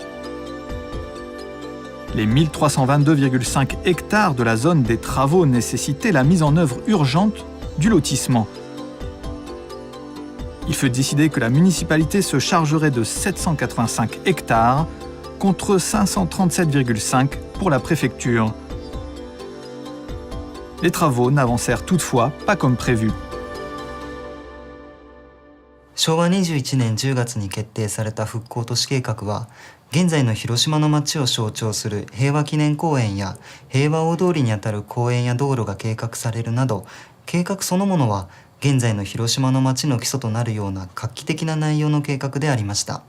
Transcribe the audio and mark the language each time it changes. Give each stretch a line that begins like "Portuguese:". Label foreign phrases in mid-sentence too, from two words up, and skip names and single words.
French: Les 1322,5 hectares de la zone des travaux nécessitaient la mise en œuvre urgente du lotissement. Il fut décidé que la municipalité se chargerait de 785 hectares contre 537,5 pour la préfecture. Les travaux n'avancèrent toutefois pas comme prévu.
Japanese: 昭和21年10月に決定された復興都市計画は、現在の広島の街を象徴する平和記念公園や平和大通りにあたる公園や道路が計画されるなど、計画そのものは現在の広島の街の基礎となるような画期的な内容の計画でありました。